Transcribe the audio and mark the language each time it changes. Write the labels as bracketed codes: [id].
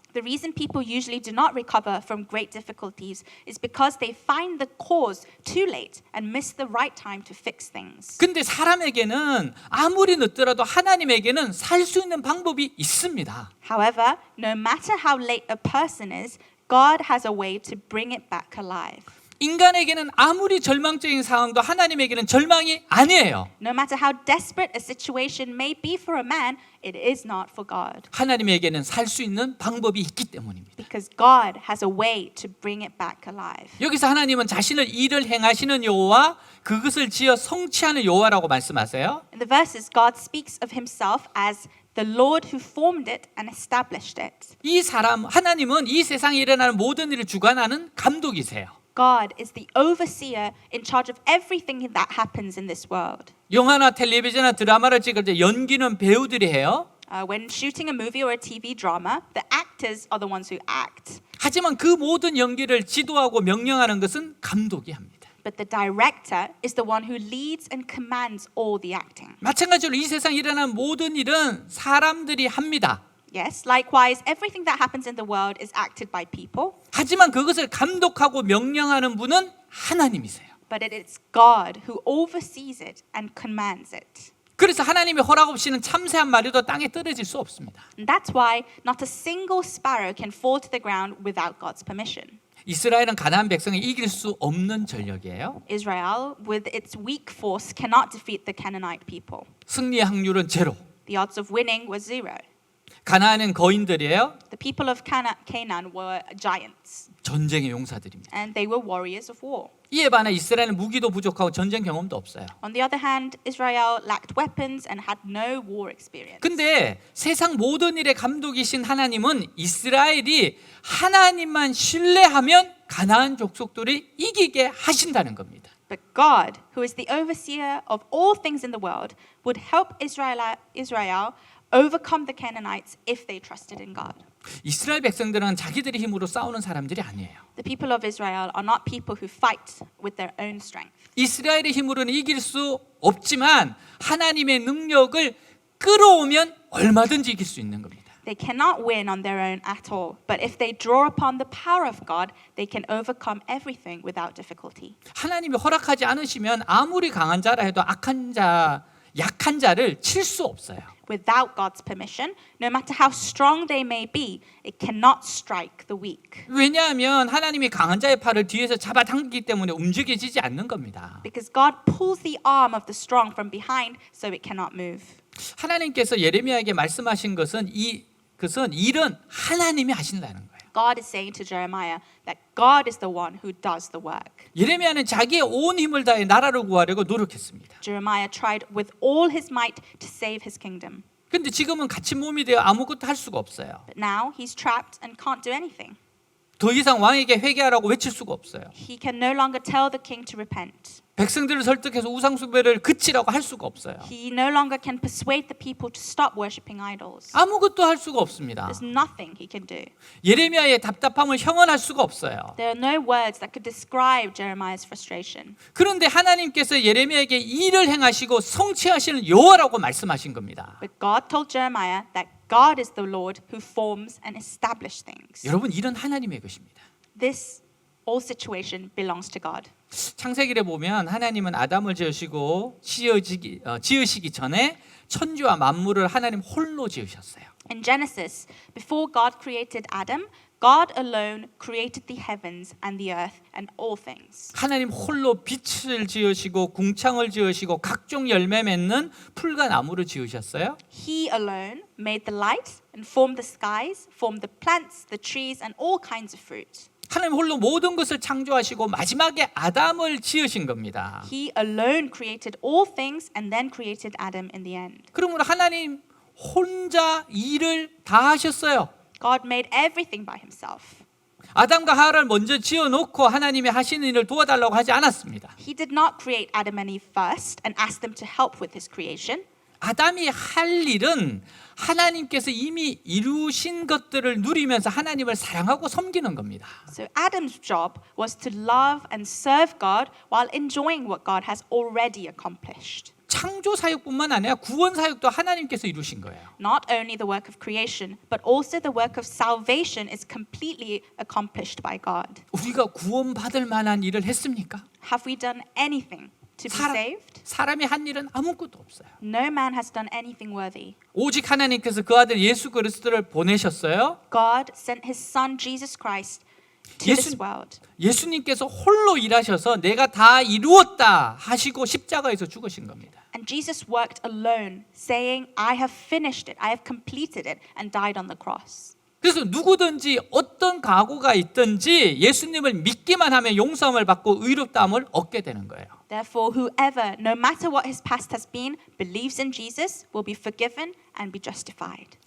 [en] The reason people usually do not recover from great difficulties is because they find the cause too late and miss the right time to fix things. [ko] 근데 사람에게는 아무리 늦더라도 하나님에게는 살 수 있는 방법이 있습니다. [en] However, no matter how late a person is, God has a way to bring it back alive. [ko] 인간에게는 아무리 절망적인 상황도 하나님에게는 절망이 아니에요. [en] No matter how desperate a situation may be for a man, it is not for God. [ko] 하나님에게는 살 수 있는 방법이 있기 때문입니다. [en] Because God has a way to bring it back alive. [ko] 여기서 하나님은 자신을 일을 행하시는 여호와 그것을 지어 성취하는 여호와라고 말씀하세요. [en] In the verses, God speaks of himself as the Lord who formed it and established it. [ko] 이 사람 하나님은 이 세상에 일어나는 모든 일을 주관하는 감독이세요. [en] God is the overseer in charge of everything that happens in this world. [ko] 영화나 텔레비전이나 드라마를 찍을 때 연기는 배우들이 해요. [en] When shooting a movie or a TV drama, the actors are the ones who act. [ko] 하지만 그 모든 연기를 지도하고 명령하는 것은 감독이 합니다. [en] But the director is the one who leads and commands all the acting. [ko] 마찬가지로 이 세상에 일어나는 모든 일은 사람들이 합니다. [en] Yes, likewise, everything that happens in the world is acted by people. [ko] 하지만 그것을 감독하고 명령하는 분은 하나님이세요. [en] But it is God who oversees it and commands it. [ko] 그래서 하나님의 허락 없이는 참새 한 마리도 땅에 떨어질 수 없습니다. [en] And that's why not a single sparrow can fall to the ground without God's permission. [ko] 이스라엘은 가나안 백성을 이길 수 없는 전력이에요. [en] Israel, with its weak force, cannot defeat the Canaanite people. [ko] 승리 확률은 제로. [en] The odds of winning was zero. [ko] 가나안은 거인들이에요. [en] The people of Canaan were giants, [ko] 전쟁의 용사들입니다. [en] and they were warriors of war. [ko] 이에 반해 이스라엘은 무기도 부족하고 전쟁 경험도 없어요. [en] On the other hand, Israel lacked weapons and had no war experience. [ko] 근데 세상 모든 일의 감독이신 하나님은 이스라엘이 하나님만 신뢰하면 가나안 족속들이 이기게 하신다는 겁니다. [en] But God, who is the overseer of all things in the world, would help Israel overcome the Canaanites if they trusted in God. [ko] 이스라엘 백성들은 자기들의 힘으로 싸우는 사람들이 아니에요. [en] The people of Israel are not people who fight with their own strength. [ko] 이스라엘의 힘으로는 이길 수 없지만 하나님의 능력을 끌어오면 얼마든지 이길 수 있는 겁니다. [en] They cannot win on their own at all. But if they draw upon the power of God, they can overcome everything without difficulty. [ko] 하나님이 허락하지 않으시면 아무리 강한 자라 해도 약한 자를 칠 수 없어요. [en] Without God's permission, no matter how strong they may be, it cannot strike the weak. [ko] 왜냐하면 하나님이 강한 자의 팔을 뒤에서 잡아당기기 때문에 움직여지지 않는 겁니다. [en] Because God pulls the arm of the strong from behind, so it cannot move. [ko] 하나님께서 예레미야에게 말씀하신 것은 그것은 일은 하나님이 하신다는 거예요. [en] God is saying to Jeremiah that God is the one who does the work. [ko] 예레미야는 자기의 온 힘을 다해 나라를 구하려고 노력했습니다. [en] Jeremiah tried with all his might to save his kingdom. [ko] 근데 지금은 갇힌 몸이 되어 아무것도 할 수가 없어요. [en] But now he's trapped and can't do anything. [ko] 더 이상 왕에게 회개하라고 외칠 수가 없어요. [en] He can no longer tell the king to repent. [ko] 백성들을 설득해서 우상숭배를 그치라고 할 수가 없어요. [en] He no longer can persuade the people to stop worshipping idols. [ko] 아무것도 할 수가 없습니다. [en] There's nothing he can do. [ko] 예레미야의 답답함을 형언할 수가 없어요. [en] There are no words that could describe Jeremiah's frustration. [ko] 그런데 하나님께서 예레미야에게 일을 행하시고 성취하시는 여호와라고 말씀하신 겁니다. [en] But God told Jeremiah that God is the Lord who forms and establishes things. [ko] 여러분, 일은 하나님의 것입니다. [en] This all situation belongs to God. [ko] 창세기를 보면 하나님은 아담을 지으시기 전에 천지와 만물을 하나님 홀로 지으셨어요. [en] In Genesis, before God created Adam, God alone created the heavens and the earth and all things. [ko] 하나님 홀로 빛을 지으시고 궁창을 지으시고 각종 열매 맺는 풀과 나무를 지으셨어요. [en] He alone made the light and formed the skies, formed the plants, the trees and all kinds of fruit. [ko] 하나님 홀로 모든 것을 창조하시고 마지막에 아담을 지으신 겁니다. [en] He alone created all things and then created Adam in the end. [ko] 그러므로 하나님 혼자 일을 다 하셨어요. [en] God made everything by himself. [ko] 아담과 하와를 먼저 지어놓고 하나님이 하시는 일을 도와달라고 하지 않았습니다. [en] He did not create Adam and Eve first and ask them to help with his creation. [ko] 아담이 할 일은 하나님께서 이미 이루신 것들을 누리면서 하나님을 사랑하고 섬기는 겁니다. [en] So Adam's job was to love and serve God while enjoying what God has already accomplished. [ko] 창조 사역뿐만 아니라 구원 사역도 하나님께서 이루신 거예요. [en] Not only the work of creation, but also the work of salvation is completely accomplished by God. [ko] 우리가 구원받을 만한 일을 했습니까? [en] Have we done anything to be saved? [ko] 사람이 한 일은 아무것도 없어요. [en] No man has done anything worthy. [ko] 오직 하나님께서 그 아들 예수 그리스도를 보내셨어요. [en] God sent his son Jesus Christ to this world. [ko] 예수님께서 홀로 일하셔서 내가 다 이루었다 하시고 십자가에서 죽으신 겁니다. [en] And Jesus worked alone, saying, I have finished it, I have completed it, and died on the cross. [ko] 그래서 누구든지 어떤 각오가 있든지 예수님을 믿기만 하면 용서함을 받고 의롭다함을 얻게 되는 거예요. [en] Therefore, whoever, no matter what his past has been, believes in Jesus will be forgiven and be justified.